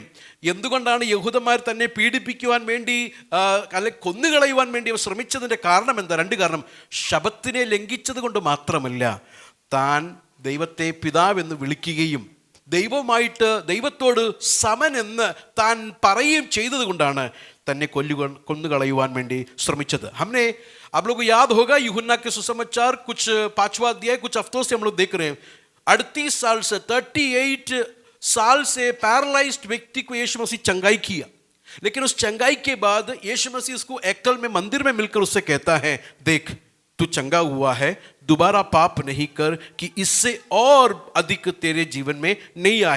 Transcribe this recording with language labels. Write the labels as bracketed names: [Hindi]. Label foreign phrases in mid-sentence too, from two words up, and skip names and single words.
[Malayalam] എന്തുകൊണ്ടാണ് യഹൂദന്മാർ തന്നെ പീഡിപ്പിക്കുവാൻ വേണ്ടി അല്ലെ കൊന്നുകളയുവാൻ വേണ്ടി അവർ ശ്രമിച്ചതിൻ്റെ കാരണം എന്താ? 2 കാരണം. ശബത്തിനെ ലംഘിച്ചത് കൊണ്ട് മാത്രമല്ല, താൻ ദൈവത്തെ പിതാവെന്ന് വിളിക്കുകയും ദൈവത്തോട് സമനെന്ന് താൻ പറയുകയും ചെയ്തത് കൊണ്ടാണ് തന്നെ കൊന്നുകളയുവാൻ വേണ്ടി ശ്രമിച്ചത്. [Hindi] हमने आप लोग को याद होगा यूहन्ना के सुसमाचार कुछ 5वां अध्याय कुछ हफ्तों से हम लोग देख रहे हैं. 38 साल से 38 साल से पैरालाइज्ड व्यक्ति को यीशु मसीह चंगाई किया, लेकिन उस चंगाई के बाद यीशु मसीह उसको एकल में मंदिर में मिलकर उससे कहता है, देख तू चंगा हुआ है, दोबारा पाप नहीं कर कि इससे और अधिक तेरे जीवन में नहीं आए.